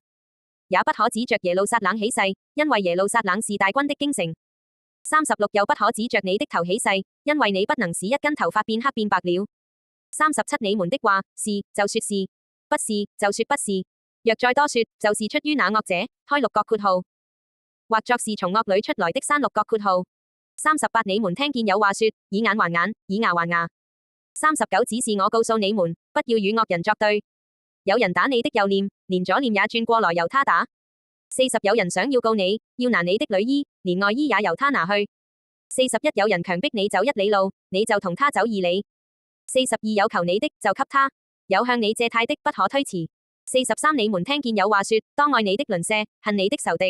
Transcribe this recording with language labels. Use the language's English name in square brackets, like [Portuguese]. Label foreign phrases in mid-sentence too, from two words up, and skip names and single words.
[Chinese] 也不可指着耶路撒冷起誓，因為耶路撒冷是大軍的京城。三十六又不可指着你的頭起誓，因為你不能使一根頭髮變黑變白了。三十七你們的話是就說是，不是就說不是，若再多說，就是出於那惡者。開六角括號，或作是從惡裏出來的刪六角括號。三十八你們聽見有話說，以眼還眼，以牙還牙。三十九只是我告訴你們，不要與惡人作對。有人打你的右臉，連左臉也轉過來由他打。四十有人想要告你，要拿你的裡衣，連外衣也由他拿去。四十一有人強迫你走1里路，你就同他走2里。四十二有求你的，就給他；有向你借貸的，不可推辭。四十三你們聽見有話說，當愛你的鄰舍，恨你的仇敵。